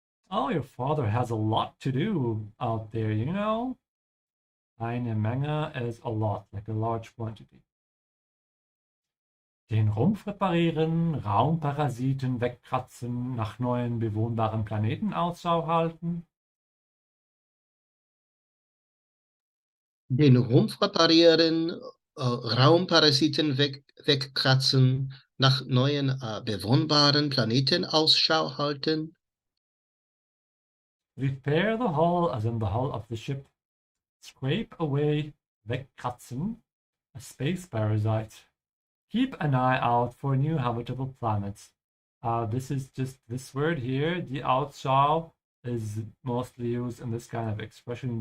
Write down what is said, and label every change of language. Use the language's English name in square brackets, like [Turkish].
[English] Oh, your father has a lot to do out there, you know? Eine Menge is a lot, like a large quantity. [German] Den Rumpf reparieren, Raumparasiten wegkratzen, nach neuen bewohnbaren Planeten Ausschau halten. Den Rumpf reparieren, Raumparasiten wegkratzen, nach neuen bewohnbaren Planeten Ausschau halten. [English] Repair the hull, as in the hull of the ship. Scrape away, wegkratzen, a space parasite. Keep an eye out for new habitable planets. This is just this word here, die Ausschau, is mostly used in this kind of expression.